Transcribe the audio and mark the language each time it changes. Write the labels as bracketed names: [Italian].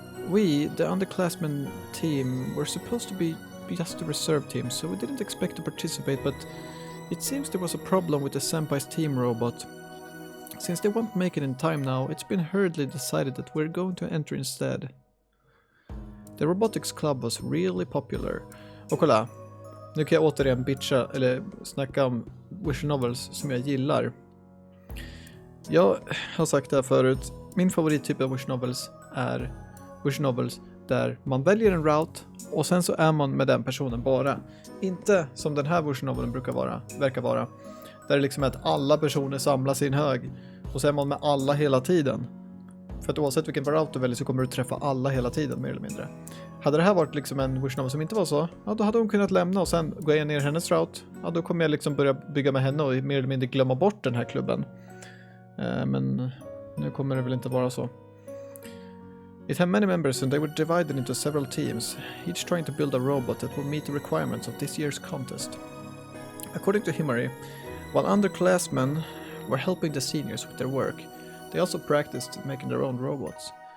[English] We, the underclassmen team, were supposed to be just the reserve team, so we didn't expect to participate, but it seems there was a problem with the senpai's team robot. Since they won't make it in time now, it's been hurriedly decided that we're going to enter instead. The robotics club was really popular. [Swedish] Och kolla, nu kan jag återigen bitcha, eller snacka om visual novels som jag gillar. Jag har sagt det här förut, min favorittyp av visual novels är visual novels där man väljer en route och sen så är man med den personen bara. Inte som den här visual novelen verkar vara. Där det liksom är att alla personer samlas i en hög och så är man med alla hela tiden. För att oavsett vilken route du väljer så kommer du träffa alla hela tiden mer eller mindre. Hade det här varit liksom en visual novel som inte var så, ja då hade hon kunnat lämna och sen går jag ner hennes route. Ja då kommer jag liksom börja bygga med henne och mer eller mindre glömma bort den här klubben. Men nu kommer det väl inte vara så. [English] It had many members and they were divided into several teams, each trying to build a robot that will meet the requirements of this year's contest. According to Himari, while underclassmen were helping the seniors with their work, they also practiced making their own robots.